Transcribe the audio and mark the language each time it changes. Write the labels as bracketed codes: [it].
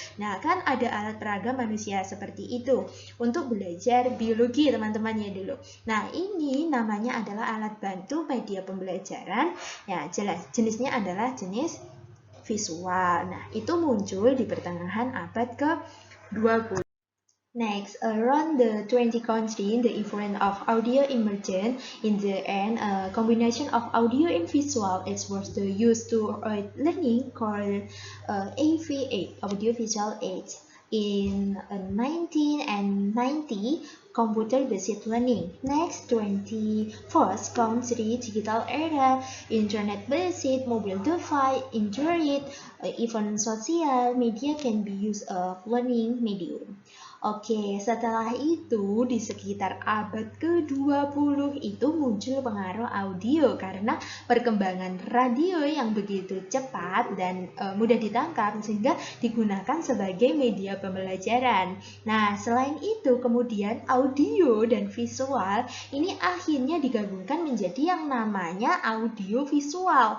[id] Nah, kan ada alat peraga manusia seperti itu untuk belajar biologi teman-teman ya dulu. Nah, ini namanya adalah alat bantu media pembelajaran. Ya, jelas jenisnya adalah jenis visual. Nah, itu muncul di pertengahan abad ke-20. [en] Next, around the 20 countries, the influence of audio emerged. In the end, a combination of audio and visual aids was used to learning called AVA, audio-visual aids. In 1990, computer-based learning. Next, 21st century digital era, internet-based mobile device, Android, even social media can be used as learning medium. [id] Oke, setelah itu di sekitar abad ke-20 itu muncul pengaruh audio karena perkembangan radio yang begitu cepat dan mudah ditangkap sehingga digunakan sebagai media pembelajaran. Nah, selain itu kemudian audio dan visual ini akhirnya digabungkan menjadi yang namanya audio visual.